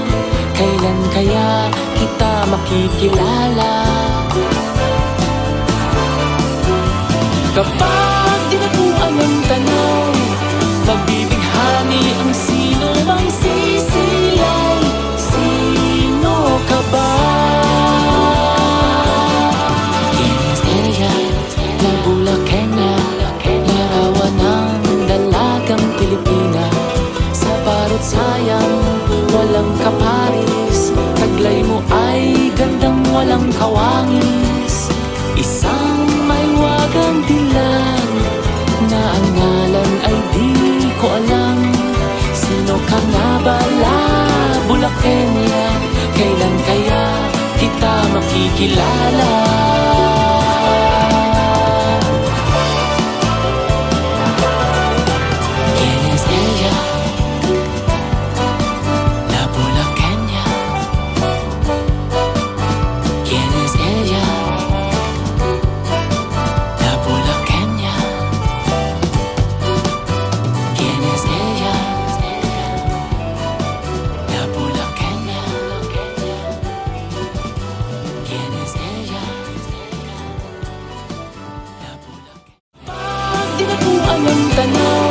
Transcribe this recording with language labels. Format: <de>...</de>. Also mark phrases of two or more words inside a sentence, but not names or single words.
<tl>Kailan kaya kita makikilala? Kapag tinapuan ng tanaw, mabibighani ang sino mang sisilay. Sino ka ba?</tl> <es>¿Quién es ella? La bulaqueña.</es> <tl>Larawan ng dalagang Pilipina. Sa parot sayang, walang kaparis. Taglay mo ay gandang walang kawangis. Isang maiwagang dilan na ang ngalan ay di ko alam. Sino ka nga bala, Bulaqueña? Kailan kaya kita makikilala?</tl> <es>¿Quién es ella? La Bulaqueña. ¿Quién es ella? La Bulaqueña. ¿Quién es ella? La Bulaqueña. ¿Quién es ella? La Bulaqueña.</es> <tl>Pag tinapuan ng tanaw,</tl>